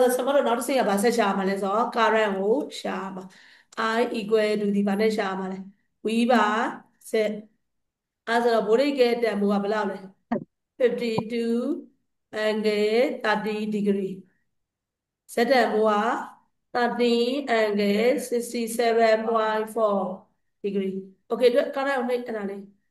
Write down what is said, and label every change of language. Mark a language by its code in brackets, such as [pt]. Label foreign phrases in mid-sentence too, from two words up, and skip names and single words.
[my] ဒါဆမတို့နောက်တစ်ဆင့်ကဘာဆက်ရှာမှာလဲဆိုတော့ current ကိုရှာမှာ [en] I equal to [my] ဒီဘာနဲ့ရှာမှာလဲ V ပါ Z အဲဆိုတော့ဗိုလ်ရိတ်ကဲတန်ဖိုးကဘယ်လောက်လဲ52 [en] angle 30 degree [my] ဇက်တန်ဖိုးက13 [en] angle 67.4 degree [my] okay တို့ current ကိုနှိပ်အဲ့ဒါလေး